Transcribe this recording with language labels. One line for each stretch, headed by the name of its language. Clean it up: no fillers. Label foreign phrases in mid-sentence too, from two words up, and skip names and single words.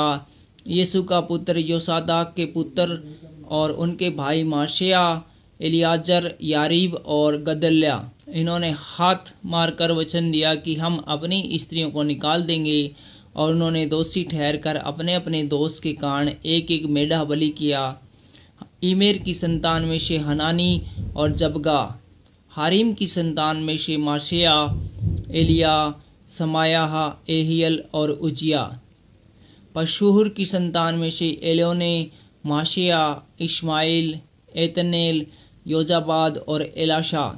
Hindi: यीशु का पुत्र योसादाक के पुत्र और उनके भाई माशेया, एलियाजर, यारीब और गदल्या। इन्होंने हाथ मारकर वचन दिया कि हम अपनी स्त्रियों को निकाल देंगे, और उन्होंने दोषी ठहरकर अपने अपने दोष के कारण एक एक मेढ़ा बलि किया। इमेर की संतान में से हनानी और जबगा। हारिम की संतान में से माशेया, एलिया, समायाह, एहियल और उजिया। पशूर की संतान में से एलोने, माशेया, इश्माइल, एतनेल, योजाबाद और एलाशा।